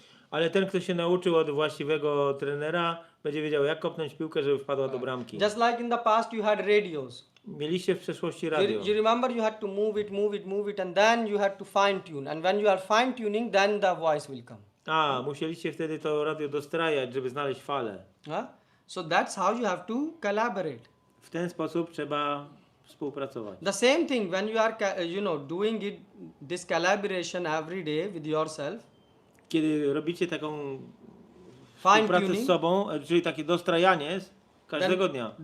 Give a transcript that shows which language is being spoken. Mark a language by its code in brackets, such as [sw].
[pl] Ale ten, kto się nauczył od właściwego trenera, będzie wiedział, jak kopnąć piłkę, żeby wpadła do bramki. [en] Just like in the past you had radios. [pl] Mieliście w przeszłości radio. [en] You remember you had to move it and then you had to fine tune, and when you are fine tuning, then the voice will come. [pl] Musieliście wtedy to radio dostrajać, żeby znaleźć falę. [en] So that's how you have to collaborate. [pl] W ten sposób trzeba współpracować. [en] The same thing when you are doing this collaboration every day with yourself. [pl] Kiedy robicie taką [en] Fine [pl] współpracę [en] tuning, [pl] z sobą, czyli takie dostrajanie każdego dnia,